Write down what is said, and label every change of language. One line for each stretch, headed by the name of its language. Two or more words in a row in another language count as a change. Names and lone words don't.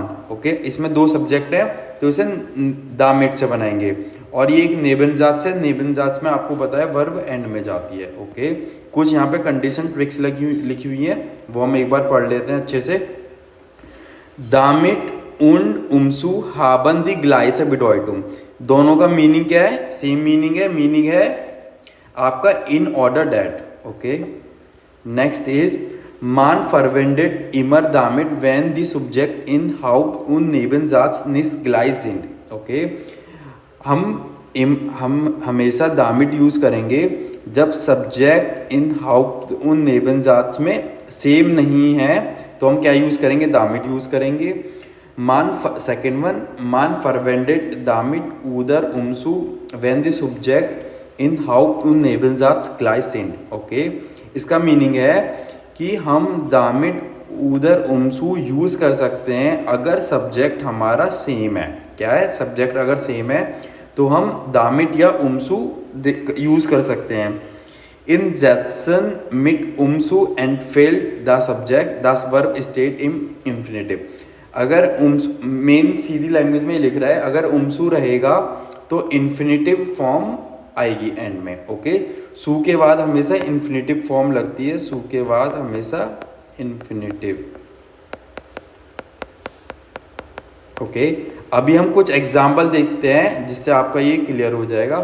Hindi: ओके, इसमें 2 सब्जेक्ट हैं तो इसे दामिट से बनाएंगे. और ये एक नेबनजात्स में आपको पता है वर्ब एंड में जाती है. ओके, कुछ यहाँ पे कंडीशन ट्रिक्स लिखी हुई है, वो हम एक बार पढ़ लेते हैं अच्छे से.
German: दामिट und umzu haben die gleiche Bedeutung.
Hindi: दोनों का मीनिंग क्या है,
English: same meaning
Hindi: है आपका
English: in order that. okay, next is
German: man verwendet immer damit wenn die Subjekt in Haupt- und Nebensatz nicht gleich sind.
Hindi: ओके, हम हमेशा दामिट यूज़ करेंगे जब सब्जेक्ट इन
German: Haupt- und Nebensatz
Hindi: में सेम नहीं है तो हम क्या यूज़ करेंगे, दामिट यूज़ करेंगे.
English: second one,
German: मान verwendet damit oder umzu wenn die Subjekt in Haupt- und Nebensatz gleich sind.
Hindi: ओके, इसका मीनिंग है कि हम दामिट उधर उमसू यूज़ कर सकते हैं अगर सब्जेक्ट हमारा सेम है. क्या है, सब्जेक्ट अगर सेम है तो हम दामिट या उमसू यूज़ कर सकते हैं.
German: Insetzen mit umsu entfällt das Subject, das Verb steht im Infinitive।
Hindi: अगर मेन सीधी लैंग्वेज में लिख रहा है, अगर umsu रहेगा तो
English: infinitive form
Hindi: आएगी एंड में। ओके, सू के बाद हमेशा
English: infinitive form
Hindi: लगती है, सू के बाद हमेशा इन्फिनेटिव। ओके, अभी हम कुछ एग्जाम्पल देखते हैं जिससे आपका ये क्लियर हो जाएगा।